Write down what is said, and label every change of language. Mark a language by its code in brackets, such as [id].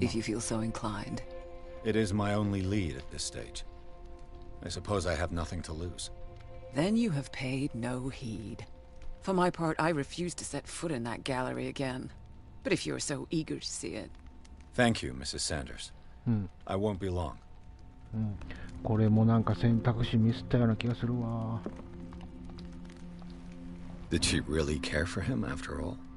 [en] if you feel so inclined. It is my only lead at this stage. I suppose I have nothing to lose. Then you have paid no heed. For my part, I refuse to set foot in that gallery again. But if you're so eager to see it... Thank you, Mrs. Sanders. I won't be long. [ja] これもなんか選択肢ミスったような気がするわ。 [en] Did she really care for him after all?